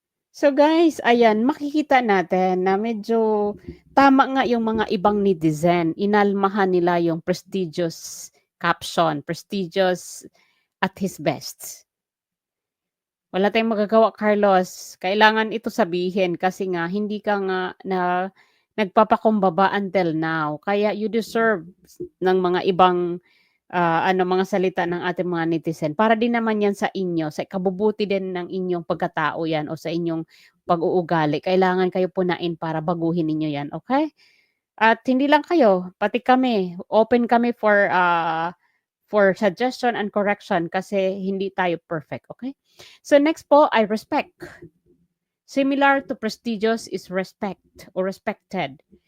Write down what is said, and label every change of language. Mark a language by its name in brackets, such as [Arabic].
[Filipino] So guys, ayan, makikita natin na medyo tama nga yung mga ibang netizen. Inalmahan nila yung prestigious caption, prestigious at his best. Wala tayong magagawa, Carlos. Kailangan ito sabihin kasi nga hindi ka nga na nagpapakumbaba [English] until now. [Filipino] Kaya [English] you deserve [Filipino] ng mga ibang mga salita ng ating mga netizen. Para din naman yan sa inyo, sa kabubuti din ng inyong pagkatao yan o sa inyong pag-uugali. Kailangan kayo punain para baguhin ninyo yan, okay? At hindi lang kayo, pati kami, open kami [English] for suggestion and correction [Filipino] kasi hindi tayo perfect, okay? [English] So next [Filipino] po ay [English] respect. Similar to prestigious is respect or respected.